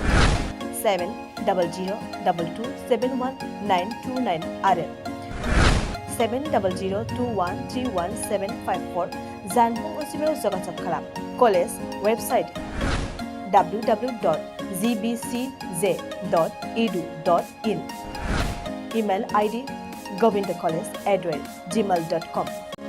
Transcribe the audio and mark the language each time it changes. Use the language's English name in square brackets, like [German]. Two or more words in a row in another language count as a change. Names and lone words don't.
[Bodo] 70022271929 आरो 7002131754 जानबुं अनजिमायाव जगाजग खालाम [English] college website [Bodo] www.gbcj.edu.in [English] email ID [Bodo] govindacollege@gmail.com